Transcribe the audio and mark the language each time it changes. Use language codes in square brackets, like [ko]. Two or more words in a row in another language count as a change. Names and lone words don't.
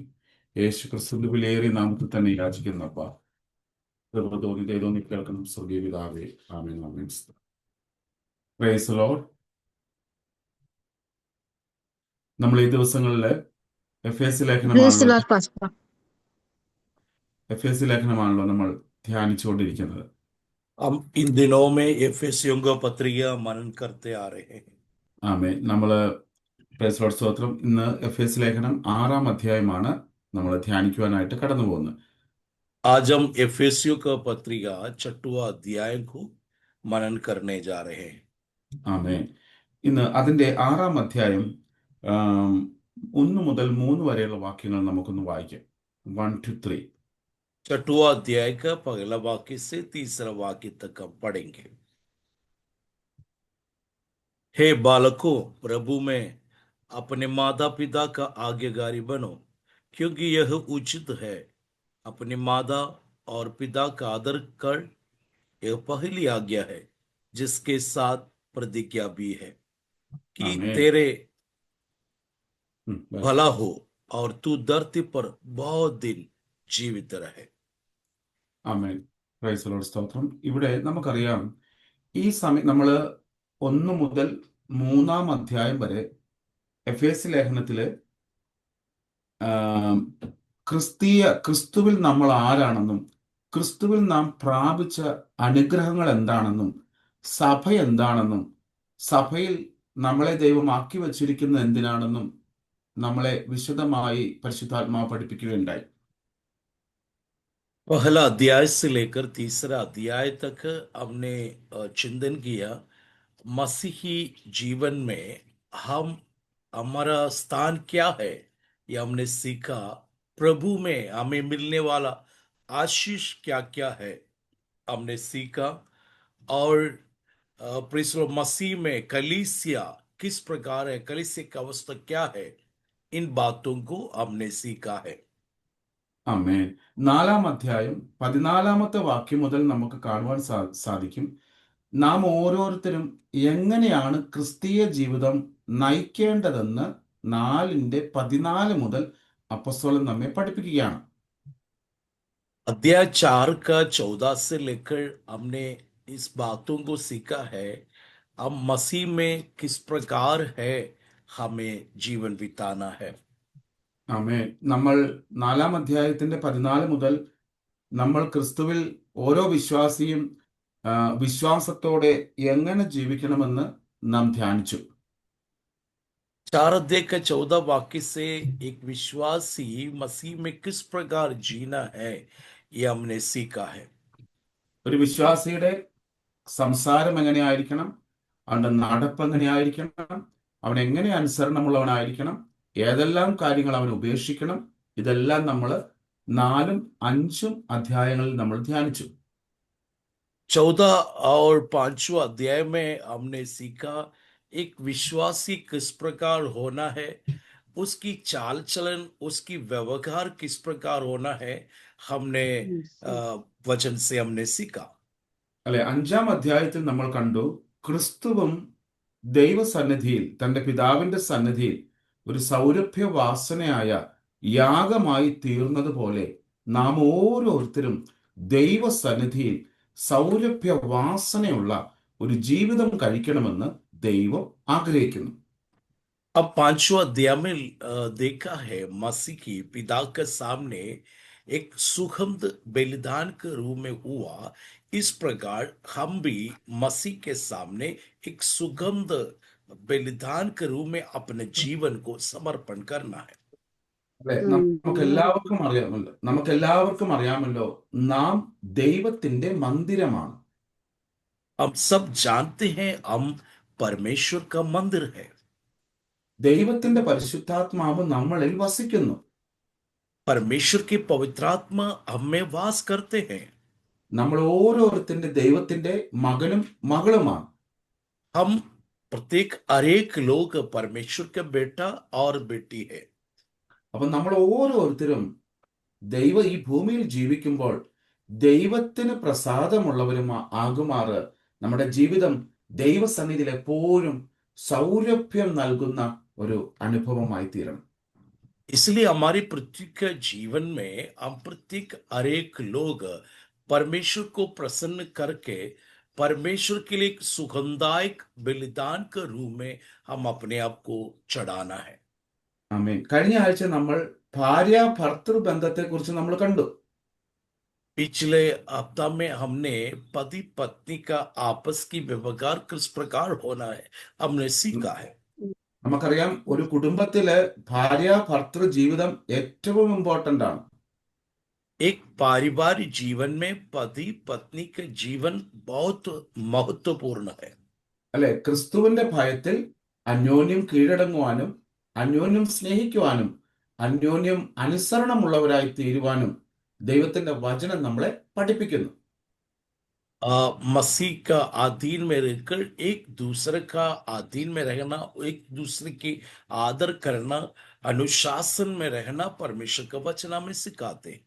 [ml] യേശു ക്രിസ്തുവിന്റെ വിലയേറിയ നാമത്തിൽ തന്നെ യാചിക്കുന്നപ്പ കൃപ തോന്നി ദൈവം കേൾക്കണം. സ്വർഗീയ പിതാവേ, ആമേൻ ആമേൻ. [en] praise the Lord. [ml] നമ്മൾ ഈ ദിവസങ്ങളിൽ എഫേസ്യ ലേഖനമാണല്ലോ നമ്മൾ ധ്യാനിച്ചുകൊണ്ടിരിക്കുന്നത്. [hi] हम इन दिनों में एफेसियों का पत्रिका मनन करते आ रहे हैं. [ml] ആമേൻ. നമ്മൾ [en] praise Lord [ml] സ്തോത്രം. ഇന്ന് എഫേസ്യ ലേഖനം 6-ാം അധ്യായമാണ് നമ്മൾ ധ്യാനിക്കുവാനായിട്ട് കടന്നു പോകുന്നത്. [hi] आज हम एफेसियों का पत्रिका 6वां अध्याय को मनन करने जा रहे हैं. [ml] ആമേൻ. ഇന്ന് അതിൻ്റെ 6-ാം അധ്യായം 1 മുതൽ 3 വരെയുള്ള വാക്യങ്ങൾ നമുക്കൊന്ന് വായിക്കാം. [en] 1 to 3. [hi] 6वां अध्याय का पहला वाक्य से 3रा वाक्य तक हम पढ़ेंगे. हे बालकों, प्रभु में अपने माता पिता का आज्ञाकारी बनो, क्योंकि यह उचित है. अपने माता और पिता का आदर कर, यह पहली आज्ञा है, जिसके साथ प्रतिज्ञा भी है कि आमीन। तेरे बस। भला हो और तू धरती पर बहुत दिन जीवित रहे. [ml] ആമേൻ. [en] praise Lord [ml] സ്തോത്രം. ഇവിടെ നമുക്കറിയാം, ഈ സമയം നമ്മൾ 1 മുതൽ 3-ാം അധ്യായം വരെ എഫേസ്യ ലേഖനത്തില് ക്രിസ്തുവിൽ നമ്മൾ ആരാണെന്നും ക്രിസ്തുവിൽ നാം പ്രാപിച്ച അനുഗ്രഹങ്ങൾ എന്താണെന്നും സഭ എന്താണെന്നും സഭയിൽ നമ്മളെ ദൈവം ആക്കി വച്ചിരിക്കുന്നത് എന്തിനാണെന്നും നമ്മളെ വിശദമായി പരിശുദ്ധാത്മാവ് പഠിപ്പിക്കുകയുണ്ടായി. [hi] पहला अध्याय से लेकर 3रा अध्याय तक हमने चिंतन किया मसीही जीवन में हमारा स्थान क्या है. ये हमने सीखा. प्रभु में हमें मिलने वाला आशीष क्या क्या है हमने सीखा. और मसीह में कलीसिया किस प्रकार है, कलीसिया की अवस्था क्या है, इन बातों को हमने सीखा है. [ml] ആമേൻ. 4-ാം അധ്യായം 14-ാമത്തെ വാക്യം മുതൽ നമുക്ക് കാണുവാൻ സാധിക്കും, നാം ഓരോരുത്തരും എങ്ങനെയാണ് ക്രിസ്തീയ ജീവിതം നയിക്കേണ്ടതെന്ന് 4-14 മുതൽ അപ്പോസ്തലൻ നമ്മെ പഠിപ്പിക്കുകയാണ്. [hi] अध्याय 4 का 14 से लेकर हमने इस बातों को सीखा है. हम मसीह में किस प्रकार है हमें जीवन बिताना है. [ml] ആമേൻ. നമ്മൾ 4-ാം അധ്യായത്തിന്റെ 14 മുതൽ നമ്മൾ ക്രിസ്തുവിൽ ഓരോ വിശ്വാസിയും വിശ്വാസത്തോടെ എങ്ങനെ ജീവിക്കണമെന്ന് നാം ധ്യാനിച്ചു. [hi] 4 अध्याय का 14 वाक्य से एक विश्वासी मसीह में किस प्रकार जीना है ये हमने सीखा है. [ml] ഒരു വിശ്വാസിയുടെ സംസാരം എങ്ങനെയായിരിക്കണം, അവന്റെ നടപ്പ് എങ്ങനെയായിരിക്കണം, അവൻ എങ്ങനെ അനുസരണമുള്ളവനായിരിക്കണം, ഏതെല്ലാം കാര്യങ്ങൾ അവൻ ഉപേക്ഷിക്കണം, ഇതെല്ലാം നമ്മൾ 4-ഉം 5-ഉം അധ്യായങ്ങളിൽ നമ്മൾ ധ്യാനിച്ചു. [hi] 14 और 5वां अध्याय में हमने सीखा एक विश्वासी किस प्रकार होना है, उसकी चाल चलन, उसकी व्यवहार किस प्रकार होना है, हमने वचन से हमने सीखा. [ml] അല്ലെ, 5-ാം അധ്യായത്തിൽ നമ്മൾ കണ്ടു, ക്രിസ്തുവും ദൈവസന്നിധിയിൽ തന്റെ പിതാവിന്റെ സന്നിധിയിൽ ഒരു സൗരഭ്യവാസനയായ യാഗമായി തീർന്നതുപോലെ നാം ഓരോരുത്തരും ദൈവസന്നിധിയിൽ സൗരഭ്യവാസനയുള്ള ഒരു ജീവിതം കഴിക്കണമെന്ന് ദൈവം ആഗ്രഹിക്കുന്നു. [hi] अब 5वां अध्याय में देखा है मसीह की पिता के सामने एक सुगंध बलिदान के रूप में हुआ. इस प्रकार हम भी मसीह के सामने एक सुगंध बलिदान के रूप में अपने जीवन को समर्पण करना है. [ml] അല്ലെ, നമുക്കെല്ലാവർക്കും അറിയാമല്ലോ നാം ദൈവത്തിന്റെ മന്ദിരമാണ്. [hi] हम सब जानते हैं हम परमेश्वर का मंदिर है. [ml] ദൈവത്തിന്റെ പരിശുദ്ധാത്മാവ് നമ്മളിൽ വസിക്കുന്നു. [hi] परमेश्वर की पवित्र आत्मा हमें वास करते हैं. [ml] നമ്മൾ ഓരോരുത്തരുടെ ദൈവത്തിന്റെ മകനും മകളുമാണ്. [hi] हम प्रत्येक हरेक लोग परमेश्वर का बेटा और बेटी है। [ml] അപ്പൊ നമ്മൾ ഓരോരുത്തരും ഈ ഭൂമിയിൽ ജീവിക്കുമ്പോൾ ദൈവത്തിന് പ്രസാദമുള്ളവരും ആകുമാറ് നമ്മുടെ ജീവിതം ദൈവസന്നിധിയിൽ എപ്പോഴും സൗരഭ്യം നൽകുന്ന ഒരു അനുഭവമായി തീരണം. [hi] इसलिए हमारी पृथ्वी के जीवन में हम प्रत्येक हरेक लोग परमेश्वर को प्रसन्न करके परमेश्वर के लिए एक सुगंधदायक बलिदान के रूप में हम अपने आप को चढ़ाना है। [ml] ആമേൻ. കഴിഞ്ഞ ആഴ്ച നമ്മൾ ഭാര്യ ഭർത്തൃ ബന്ധത്തെ കുറിച്ച് നമ്മൾ കണ്ടു. [hi] पिछले हफ्ता में हमने पति पत्नी का आपस की व्यवहार किस प्रकार होना है हमने सीखा है। [ml] നമുക്കറിയാം, ഒരു കുടുംബത്തില് ഭാര്യ ഭർത്തൃ ജീവിതം ഏറ്റവും ഇമ്പോർട്ടന്റ് ആണ്. [hi] एक पारिवारिक जीवन में पति पत्नी के जीवन बहुत महत्वपूर्ण है। [ml] അല്ലെ? ക്രിസ്തുവിന്റെ ഭയത്തിൽ അന്യോന്യം കീഴടങ്ങുവാനും അന്യോന്യം സ്നേഹിക്കുവാനും അന്യോന്യം അനുസരണമുള്ളവരായി തീരുവാനും ദൈവത്തിന്റെ വചനം നമ്മളെ പഠിപ്പിക്കുന്നു. [hi] मसीह का अधीन में रहकर एक दूसरे का अधीन में रहना, एक दूसरे की आदर करना, अनुशासन में रहना परमेश्वर का वचन हमें सिखाते हैं।